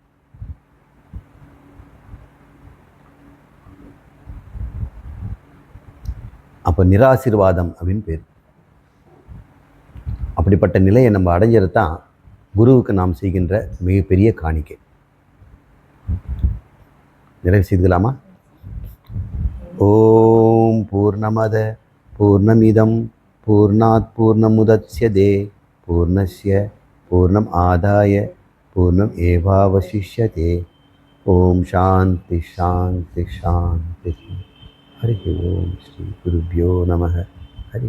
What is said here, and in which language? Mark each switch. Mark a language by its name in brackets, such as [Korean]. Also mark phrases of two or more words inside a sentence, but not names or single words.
[Tamil] அப்போ நிராசீர்வாதம் அப்படின்னு பேர். அப்படிப்பட்ட நிலையை நம்ம அடைஞ்சது தான் குருவுக்கு நாம் செய்கின்ற மிகப்பெரிய காணிக்கை. நிறைவு செய்துக்கலாமா? [Sanskrit] ॐ पूर्णमदः पूर्णमिदं पूर्णात् पूर्णमुदच्यते पूर्णस्य पूर्णम् आदाय पूर्णम् एवावशिष्यते. ॐ शान्तिः शान्तिः शान्तिः. हरि ॐ। श्री गुरुभ्यो नमः.